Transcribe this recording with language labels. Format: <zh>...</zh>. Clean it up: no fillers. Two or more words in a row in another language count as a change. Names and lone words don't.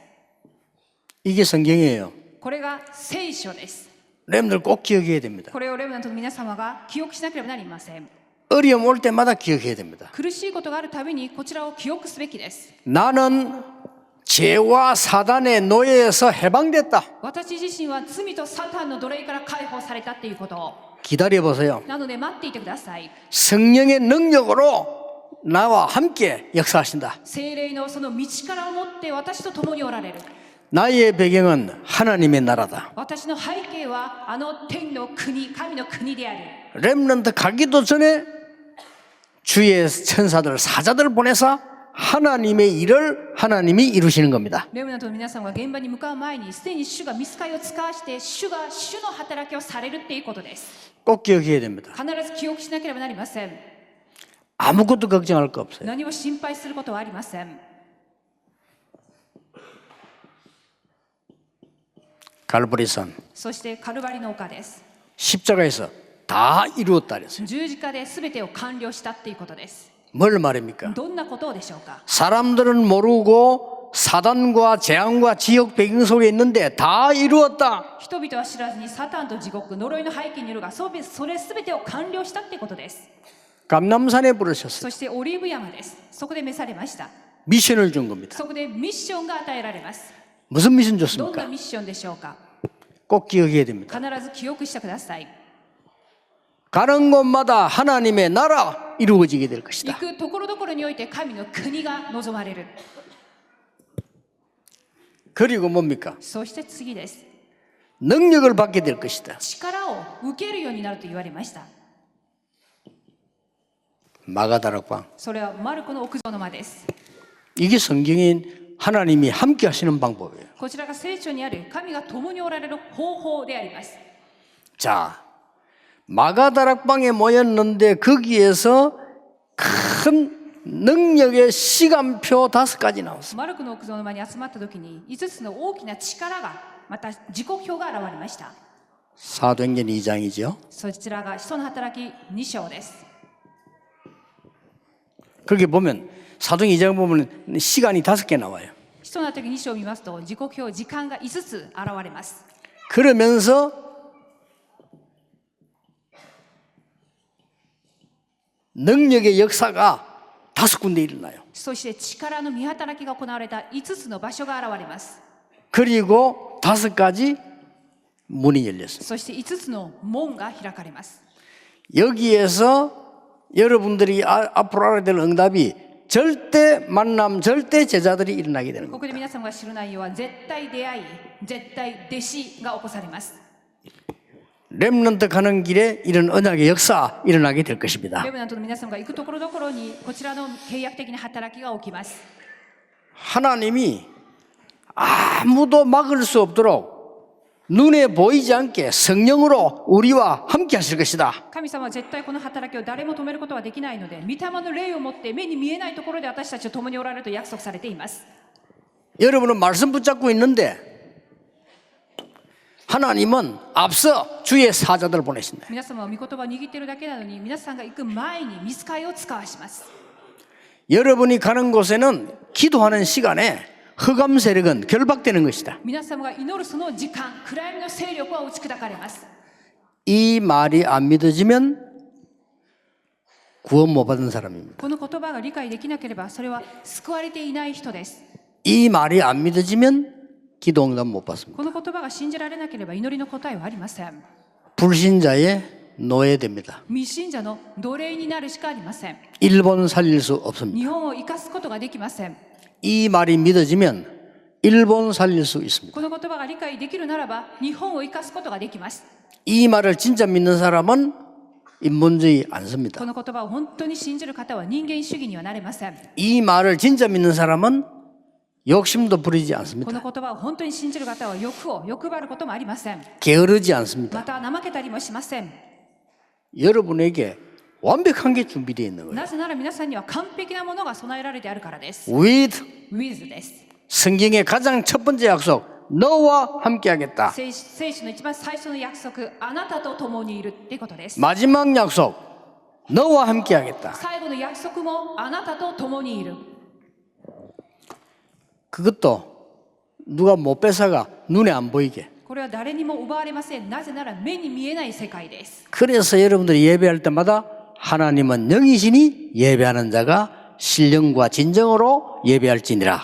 <ko>이게 성경이에요.</ko> <ja>これが聖書です。</ja> <ko>렘들 꼭 기억해야 됩니다.</ko> <ja>これをレムナントの皆様が記憶しなければなりません。</ja> <ko>어려움 올 때마다 기억해야 됩니다.</ko> <ja>苦しいことがあるたびにこちらを記憶すべきです。</ja> <ko>나는 죄와 사단의 노예에서 해방됐다.</ko> <ja>私自身は罪とサタンの奴隷から解放されたっていうことを。</ja> <ko>기다려보세요.</ko> <ja>なので待っていてください。</ja> <ko>성령의 능력으로 나와 함께 역사하신다.</ko> <ja>聖霊のその道からを持って私と共におられる。</ja> <ko>나의 배경은 하나님의 나라다.</ko> <ja>私の背景はあの天の国、神の国である。</ja> <ko>렘넌트 가기도 전에 주의 천사들, 사자들을 보내서 하나님의 일을 하나님이 이루시는 겁니다.</ko> <ja>レムナントの皆さんが現場に向かう前にすでに主が御使いを使わして主が主の働きをされるっていうことです。</ja> <ko>꼭 기억해야 됩니다.</ko> <ja>必ず記憶しなければなりません。</ja> <ko>아무것도 걱정할 거 없어요.</ko> <ja>何も心配することはありません。</ja> <ko>갈보리산</ko> <ja>そしてカルバリの丘です。</ja> <ko>십자가에서 다 이루었다 그랬어요.</ko> <ja>十字架で全てを完了したっていうことです。</ja> <ko>뭘 말입니까?</ko> <ja>どんなことでしょうか。</ja> <ko>사람들은 모르고 사단과 재앙과 지역 배경 속에 있는데 다 이루었다.</ko> <ja>人々は知らずにサタンと地獄、呪いの背景にいるが、それ全てを完了したってことです。</ja> <ko>감남산에 부르셨어요.</ko> <ja>そしてオリーブ山です。そこで召されました。</ja> <ko>미션을 준 겁니다.</ko> <ja>そこでミッションが与えられます。</ja> <ko>무슨 미션</ko> <ja>どんな</ja> <ko>줬습니까?</ko> <ja>ミッションでしょうか。</ja> <ko>꼭 기억해야 됩니다.</ko> <ja>必ず記憶してください。</ja> <ko>가는 곳마다 하나님의 나라 이루어지게 될</ko> <ja>行</ja> <ko>것이다.</ko> <ja>くところどころにおいて神の国が望まれる。</ja> <ko>그리고 뭡니까?</ko> <ja>そして次です。</ja> <ko>능력을 받게 될 것이다.</ko> <ja>力を受けるようになると言われました。</ja> <ko>마가다락방.</ko> <ja>それはマルコの屋上の間です。</ja> <ko>이게 성경인 하나님이 함께 하시는 방법이에요.</ko> <ja>こちらが聖書にある神が共におられる方法であります。</ja> <ko>자, 마가다락방에 모였는데 거기에서 큰 능력의 시간표 5가지 나왔어요.</ko> <ja>マルコの屋上の間に集まった時に5つの大きな力がまた時刻表が現れました。</ja> <ko>사도행전 2장이죠.</ko> <ja>そちらが使徒の働き2章です。</ja> <ko>거기 보면 사도행전 2장 보면 시간이 5개 나와요.</ko> <ja>使徒の働き2章を見ますと時刻表時間が5つ現れます。</ja> <ko>그러면서 능력의 역사가 5군데 일어나요.</ko> <ja>そして力の見働きが行われた5つの場所が現れます。</ja> <ko>그리고 5가지 문이 열렸어요.</ko> <ja>そして5つの門が開かれます。</ja> <ko>여기에서 여러분들이 앞으로 알아야 될 응답이 절대 만남, 절대 제자들이 일어나게 되는</ko> <ja>こ</ja> <ko>겁니다.</ko> <ja>こで皆様が知る内容は絶対出会い、絶対弟子が起こされます。</ja> <ko>렘넌트 가는 길에 이런 언약의 역사 일어나게 될 것입니다.</ko> <ja>レブナントの皆様が行くところどころにこちらの契約的な働きが起きます。</ja> <ko>하나님이 아무도 막을 수 없도록 눈에 보이지 않게 성령으로 우리와 함께 하실 것이다.</ko> <ja>神様は絶対この働きを誰も止めることはできないので、御霊の霊を持って目に見えないところで私たちと共におられると約束されています。</ja> <ko>여러분은 말씀 붙잡고 있는데 하나님은 앞서 주의 사자들을 보내신다.</ko> <ja>皆様は御言葉を握っているだけなのに、皆さんが行く前に御使いを使わします。</ja> <ko>여러분이 가는 곳에는 기도하는 시간에 흑암 세력은 결박되는 것이다.</ko> <ja>皆様が祈るその時間、暗闇の勢力は打ち砕かれます。</ja> <ko>이 말이 안 믿어지면 구원 못 받은 사람입니다.</ko> <ja>この言葉が理解できなければ、それは救われていない人です。</ja> <ko>이 말이 안 믿어지면 기도 응답 못 받습니다.</ko> <ja>この言葉が信じられなければ祈りの答えはありません。</ja> <ko>불신자의 노예됩니다.</ko> <ja>未信者の奴隷になるしかありません。</ja> <ko>일본 살릴 수 없습니다.</ko> <ja>日本を生かすことができません。</ja> <ko>이 말이 믿어지면 일본 살릴 수 있습니다.</ko> <ja>この言葉が理解できるならば、日本を生かすことができます。</ja> <ko>이 말을 진짜 믿는 사람은 인본주의 안</ko> <ja>こ</ja> <ko>씁니다.</ko> <ja>の言葉を本当に信じる方は人間主義にはなれません。</ja> <ko>이 말을 진짜 믿는 사람은 욕심도 부리지</ko> <ja>こ</ja> <ko>않습니다.</ko> <ja>の言葉を本当に信じる方は欲を欲張ることもありません。</ja> <ko>게으르지 않습니다.</ko> <ja>また怠けたりもしません。</ja> <ko>여러분에게 완벽한 게 준비되어 있는 거예요.</ko> <ja>なぜなら皆さんには完璧なものが備えられてあるからです。</ja> <ko>With</ko> <ja>with です。</ja> <ko>성경의 가장 첫 번째 약속, 너와 함께하겠다.</ko> <ja>聖書の一番最初の約束、あなたと共にいるってことです。</ja> <ko>마지막 약속, 너와 함께하겠다.</ko> <ja>最後の約束もあなたと共にいる。</ja> <ko>그것도 누가 못 뺏어가 눈에 안 보이게.</ko> <ja>これは誰にも奪われません。なぜなら目に見えない世界です。</ja> <ko>그래서 여러분들이 예배할 때마다 하나님은 영이시니 예배하는 자가 신령과 진정으로 예배할지니라.</ko>